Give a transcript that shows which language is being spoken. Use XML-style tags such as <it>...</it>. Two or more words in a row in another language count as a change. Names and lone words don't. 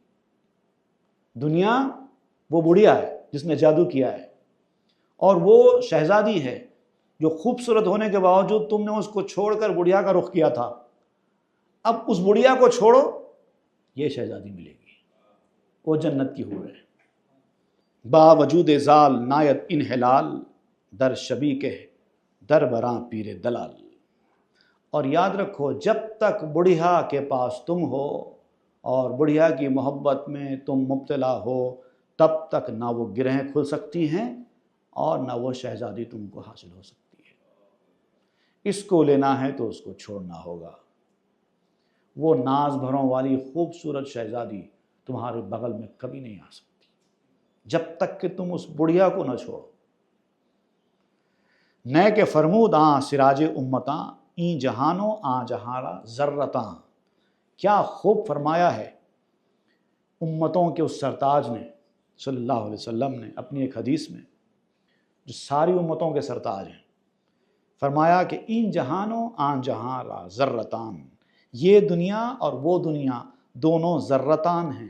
<ur>دنیا وہ بڑھیا ہے جس نے جادو کیا ہے، اور وہ شہزادی ہے جو خوبصورت ہونے کے باوجود تم نے اس کو چھوڑ کر بڑھیا کا رخ کیا تھا. اب اس بڑھیا کو چھوڑو، یہ شہزادی ملے گی، وہ جنت کی حور ہے.</ur> <fa>با وجود زال نایت انحلال، در شبی کے در براں پیر دلال.</fa> <ur>اور یاد رکھو جب تک بڑھیا کے پاس تم ہو اور بڑھیا کی محبت میں تم مبتلا ہو، تب تک نہ وہ گرہیں کھل سکتی ہیں اور نہ وہ شہزادی تم کو حاصل ہو سکتی ہے. اس کو لینا ہے تو اس کو چھوڑنا ہوگا. وہ ناز بھروں والی خوبصورت شہزادی تمہارے بغل میں کبھی نہیں آ سکتی جب تک کہ تم اس بڑھیا کو نہ چھوڑو.</ur> <fa>نئے کے فرمود آں سراج امتاں، این جہانوں آں جہاں ذرتاں.</fa> <ur>کیا خوب فرمایا ہے امتوں کے اس سرتاج نے صلی اللہ علیہ وسلم نے اپنی ایک حدیث میں، جو ساری امتوں کے سرتاج ہیں. فرمایا کہ</ur> <fa>این جہانوں آن جہاں را ذرتان،</fa> <ur>یہ دنیا اور وہ دنیا دونوں ذرتان ہیں.</ur>